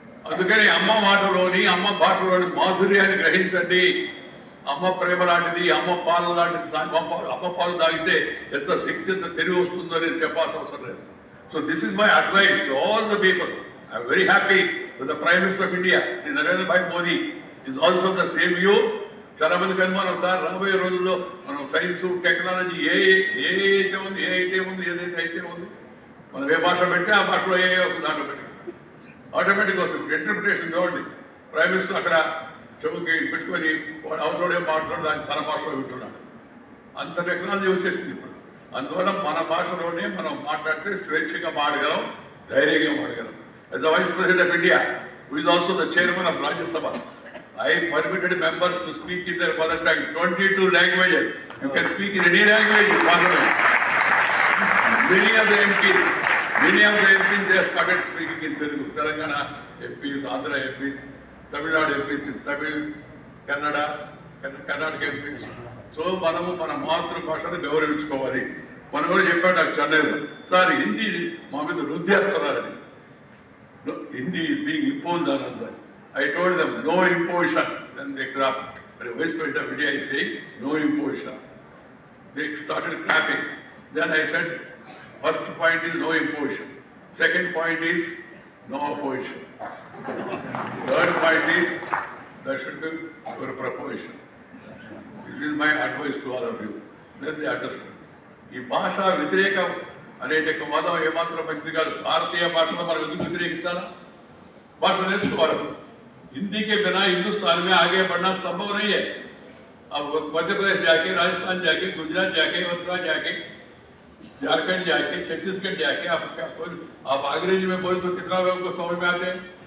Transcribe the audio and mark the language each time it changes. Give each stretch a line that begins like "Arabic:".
Telugu: అందుకని అమ్మ మాటలోని, అమ్మ భాషలోని మాధుర్యాన్ని గ్రహించండి. అమ్మ ప్రేమ లాంటిది, అమ్మ పాలు లాంటిది. అమ్మ పాలు తాగితే ఎంత శక్తి, ఎంత తెలివి వస్తుందో నేను చెప్పాల్సిన అవసరం లేదు.
English: So this is my advice to all the people. I am very happy that the Prime Minister of India, Shri Narendra Bhai Modi, is also the same view.
Telugu: చాలా మందికి అనుమానం, సార్ రాబోయే రోజుల్లో మనం సైన్స్ టెక్నాలజీ ఏదైతే ఉంది ఏదైతే ఉంది మనం ఏ భాష పెడితే ఆ భాషలో ఏ వస్తుంది ఆటోమేటిక్ వస్తుంది. ఇంటర్ప్రిటేషన్ చూడండి, ప్రైమ్ మినిస్టర్ అక్కడ చెవుకి పెట్టుకొని వాడు అవసరం ఏం మాట్లాడు, దాన్ని తన భాషలో వింటున్నాడు. అంత టెక్నాలజీ వచ్చేసింది ఇప్పుడు. అందువల్ల మన భాషలోనే మనం మాట్లాడితే స్వేచ్ఛగా మాడగలం, ధైర్యంగా మాడగలం.
English: As the Vice President of India, who is also the Chairman of Rajya Sabha, I permitted members to speak in their mother tongue, 22 languages. You can speak in any language in Parliament. Many of the MPs, they have started speaking in Telugu. Telangana MPs, Andhra MPs, Tamil Nadu MPs in Tamil, Karnataka MPs.
Telugu: So, మనము మన మాతృభాషను గౌరవించుకోవాలి. మనం కూడా చెప్పాడు నాకు చెన్నైలో, sir Hindi మా మీద రుద్దేస్తున్నారని.
English: Hindi is being imposed on us. I told them, no imposition. Then they clapped. But Vice President of India is saying, no imposition. They started clapping. Then I said, first point is no imposition. Second point is no opposition. Third point is there should be your proposition. This is my advice to all of you. Then they understood.
Telugu: ఈ భాష వ్యతిరేకం అనేక మతం ఏమాత్రం మంచిది కాదు. భారతీయ భాషను మనం ఎందుకు వ్యతిరేకించాలా? భాష నేర్చుకోవాలి.
Hindi: हिंदी के बिना हिंदुस्तान में आगे बढ़ना संभव नहीं है. अब मध्य प्रदेश जाके, राजस्थान जाके, गुजरात जाके, मथुरा जाके झारखंड जाके, छत्तीसगढ़ जाके आप अंग्रेजी में बोले तो कितना लोगों को समझ में आते हैं?